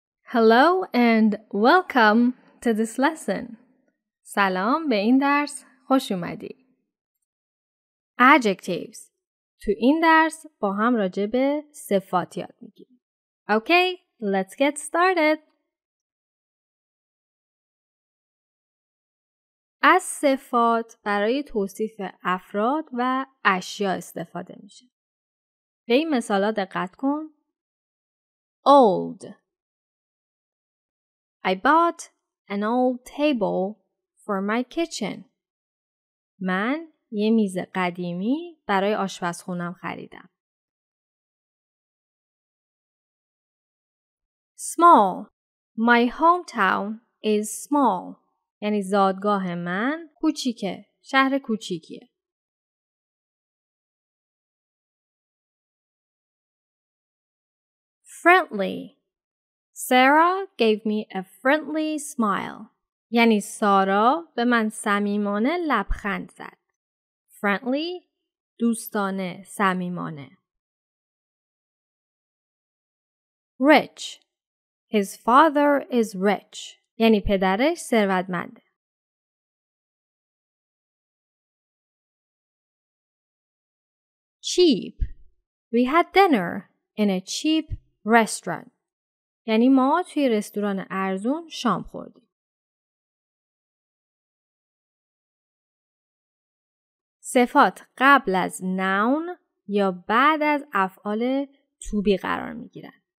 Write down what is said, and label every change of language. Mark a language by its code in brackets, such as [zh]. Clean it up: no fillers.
[en] Hello and welcome to this lesson. [fa] سلام به این درس خوش اومدی. [en] Adjectives. [fa] تو این درس با هم راجع به صفات یاد میگیریم. [en] Okay, let's get started. [fa] از صفات برای توصیف افراد و اشیا استفاده میشه. به این مثالا دقت کن. Old. [en] I bought an old table for my kitchen. [fa] من یه میز قدیمی برای آشپزخونم خریدم. [en] Small. My hometown is small. [fa] یعنی زادگاه من کوچیکه. شهر کوچیکیه. [en] Friendly. Sarah gave me a friendly smile. [fa] یعنی سارا به من صمیمانه لبخند زد. Friendly دوستانه، صمیمانه. [en] Rich. His father is rich. [fa] یعنی پدرش ثروتمنده. [en] Cheap. We had dinner in a cheap restaurant. [fa] یعنی ما توی رستوران ارزون شام خوردیم. صفات قبل از noun یا بعد از افعال to be قرار می گیرن.